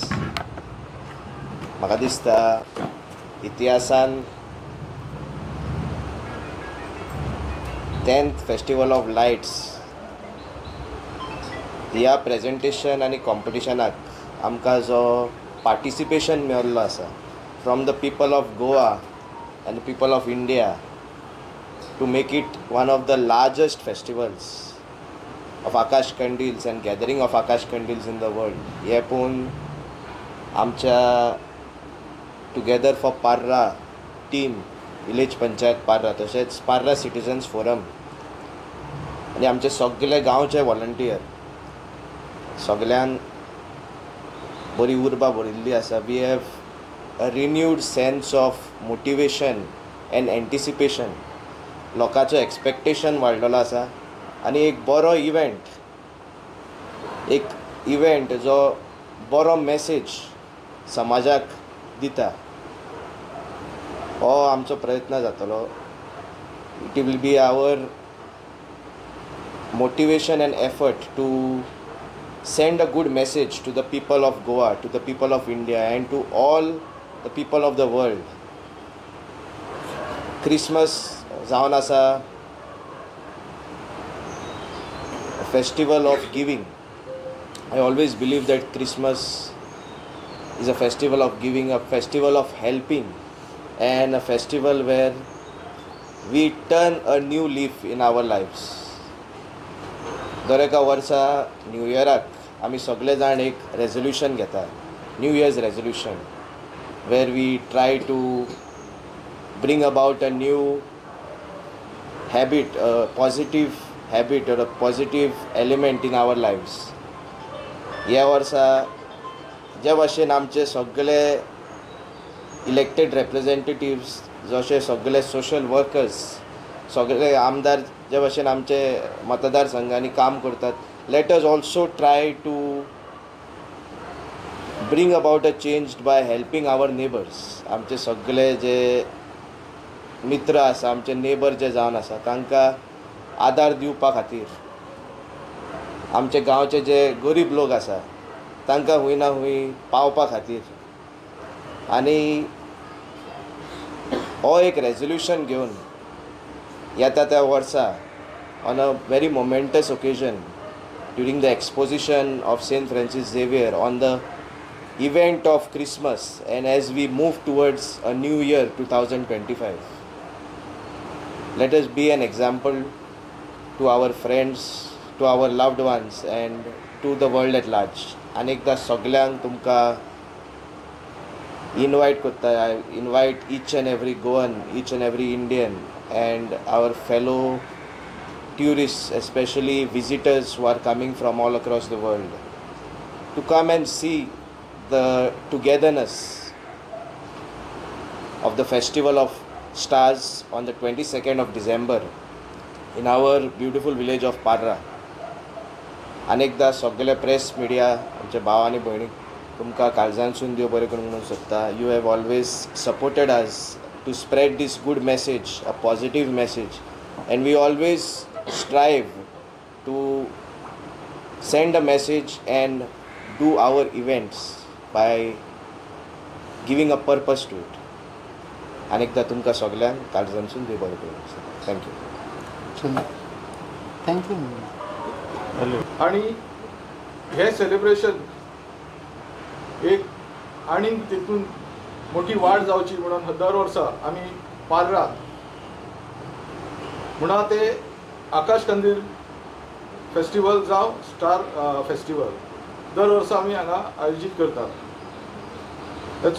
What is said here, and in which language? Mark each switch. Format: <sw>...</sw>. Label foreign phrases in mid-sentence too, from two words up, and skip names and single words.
<kok>म्हाका दिसता इतिहासान</kok> <en>10th Festival of Lights</en> <kok>ह्या प्रेजेंटेशन आनी कॉम्पिटिशनाक आमकां जो पार्टिसिपेशन मेळिल्लो आसा</kok> <en>from the people of Goa and the people of India to make it one of the largest festivals of Akash Kandils and gathering of Akash Kandils in the world.</en> <kok>हे पळोवन आमच्या टुगेदर फॉर पार्रा टीम, विलेज पंचायत पार्रा, तशेंच पार्रा सिटिजन्स फोरम आनी आमचे सगळे गांवचे व्हॉलंटियर सगळ्यांक बरी उर्बा भरिल्ली आसा.</kok> <en>we have a renewed sense of motivation and anticipation.</en> <kok>लोकांचो एक्सपेक्टेशन वाडलेलो आसा आनी एक बरो इव्हेंट जो बरो मेसेज समाजाक दिता हो आमचो प्रयत्न जातलो.</kok> <en>it will be our motivation and effort to send a good message to the people of Goa, to the people of India and to all the people of the world. Christmas</en> <kok>जावन आसा</kok> <en>a festival of giving. I always believe that Christmas is a festival of giving, a festival of helping and a festival where we turn a new leaf in our lives.</en> <kok>दर एका वर्सा न्यू इयराक आमी सगळे जाण एक रेजोल्यूशन घेता,</kok> <en>New Year's resolution, where we try to bring about a new habit, a positive habit or a positive element in our lives.</en> <kok>ह्या वर्सा जे भाशेन आमचे सगळे इलेक्टेड रेप्रेजेंटेटिव्स, जशे सगळे सोशल वर्कर्स, सगळे आमदार जे भाशेन आमचे मतदारसंघांनी काम करतात,</kok> <en>let us also try to bring about a change by helping our neighbors.</en> <kok>आमचे सगळे जे मित्र आसा, आमचे नेबर जे जावन आसा, तांकां आदार दिवपा खातीर, आमचे गांवचे जे गरीब लोक आसा तांकां हूंय ना हूंय पावपा खातीर, आनी हो एक रेजोल्यूशन घेवन येता त्या वर्सा</kok> <en>on a very momentous occasion during the exposition of St. Francis Xavier on the event of Christmas and as we move towards a new year 2025, let us be an example to our friends, to our loved ones and to the world at large.</en> <kok>Anekda सगळ्यांक तुमकां invite करता.</kok> <en>I invite each and every Goan, each and every Indian and our fellow tourists, especially visitors who are coming from all across the world, to come and see the togetherness of the Festival of Stars on the 22nd of December in our beautiful village of Parra.</en> <kok>अनेकदा सगळे</kok> <en>press media,</en> <kok>आमचे भाव आनी भयणी, तुमकां काळजांतसून देव बरें करूंक म्हणून सोदता.</kok> <en>You have always supported us to spread this good message, a positive message, and we always strive to send a message and do our events by giving a purpose to it.</en> <kok>अनेकदा तुमकां सगळ्यांक काळजांतसून देव बरें करूं.</kok> <en>थँक्यू. थँक्यू.</en> <kok>आणि हे सेलिब्रेशन एक आणि तितून मोठी वाढ जावची म्हणून दर वर्सा आमी पार्रा म्हणा ते आकाश कंदील फेस्टिवल जावं स्टार फेस्टिवल दर वर्सा आमी हांगा आयोजीत करतात.</kok>